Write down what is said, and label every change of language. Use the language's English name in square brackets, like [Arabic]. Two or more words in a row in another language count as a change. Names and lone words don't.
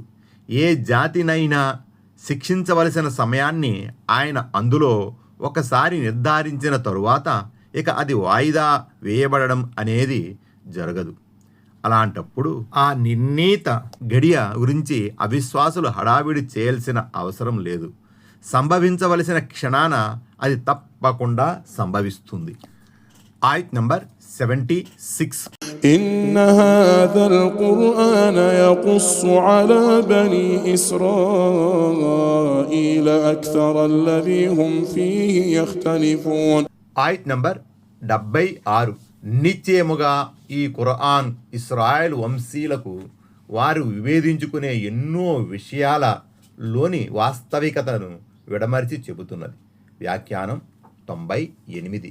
[Telugu] ఏ జాతినైనా శిక్షించవలసిన సమయాన్ని ఆయన అందులో ఒకసారి నిర్ధారించిన తరువాత ఇక అది వాయిదా వేయబడడం అనేది జరగదు. అలాంటప్పుడు ఆ నిర్ణీత గడియ గురించి అవిశ్వాసులు హడావిడి చేయాల్సిన అవసరం లేదు. సంభవించవలసిన క్షణాన అది తప్పకుండా సంభవిస్తుంది. ఆయత్ నంబర్ 76. [Arabic] إن هذا القرآن يقص على بني إسرائيل أكثر الذي هم فيه يختلفون. [Telugu] ఆయత్ నంబర్ 76. నిశ్చయముగా ఈ ఖురాన్ ఇశ్రాయేలు వంశీలకు వారు విభేదించుకునే ఎన్నో విషయాలలోని వాస్తవికతను విడమర్చి చెబుతున్నది. వ్యాఖ్యానం 98.